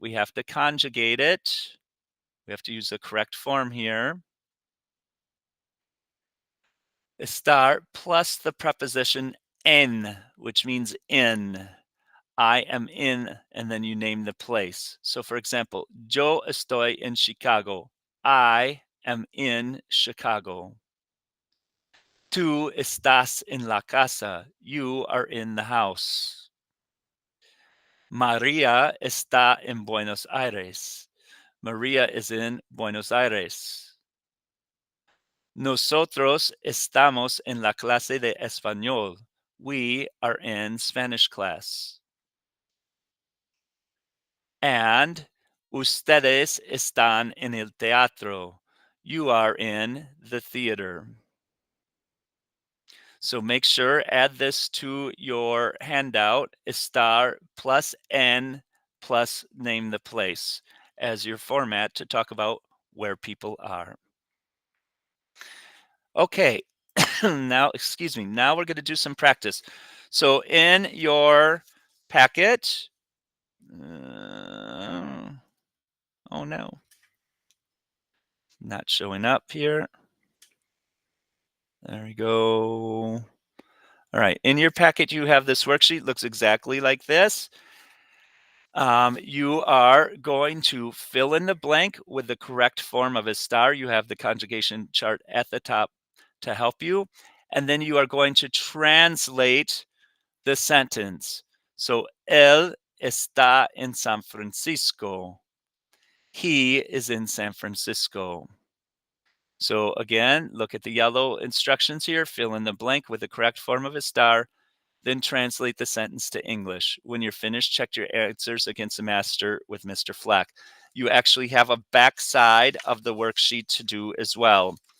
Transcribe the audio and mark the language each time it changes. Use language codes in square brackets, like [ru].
[en] We have to conjugate it. We have to use the correct form here. Estar plus the preposition en, which means in. I am in, and then you name the place. So for example, [es] yo estoy en [en] Chicago. I am in Chicago. [es] Tú estás en la casa. [en] You are in the house. [es] María está en Buenos Aires. [en] Maria is in Buenos Aires. [es] Nosotros estamos en la clase de español. [en] We are in Spanish class. [es] And ustedes están en el teatro. [en] You are in the theater. So make sure, add this to your handout, estar plus en plus name the place as your format to talk about where people are. Okay, now we're going to do some practice. So in your packet, Oh no, not showing up here. There we go. All right, in your packet, you have this worksheet. Looks exactly like this. You are going to fill in the blank with the correct form of a star. You have the conjugation chart at the top to help you. And then you are going to translate the sentence. [es] So, él está en San Francisco. [en] He is in San Francisco. So again, look at the yellow instructions here. Fill in the blank with the correct form of a star. Then translate the sentence to English. When you're finished, check your answers against the master with Mr. Fleck. You actually have a back side of the worksheet to do as well.